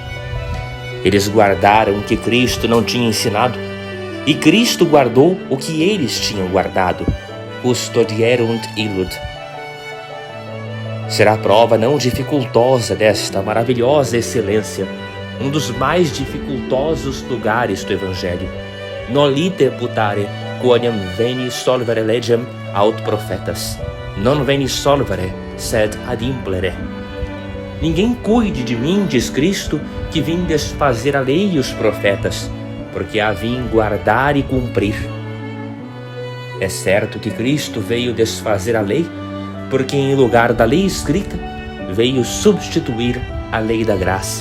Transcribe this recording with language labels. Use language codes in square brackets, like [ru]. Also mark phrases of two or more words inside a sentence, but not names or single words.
[pt] Eles guardaram o que Cristo não tinha ensinado, e Cristo guardou o que eles tinham guardado, [la] custodierunt illud. [pt] Será a prova não dificultosa desta maravilhosa excelência, um dos mais dificultosos lugares do Evangelho. [la] Nolite putare quoniam veni solvere legem aut profetas, non veni solvere, sed ad implere. [pt] Ninguém cuide de mim, diz Cristo, que vim desfazer a lei e os profetas, porque a vim guardar e cumprir. É certo que Cristo veio desfazer a lei, porque em lugar da lei escrita, veio substituir a lei da graça.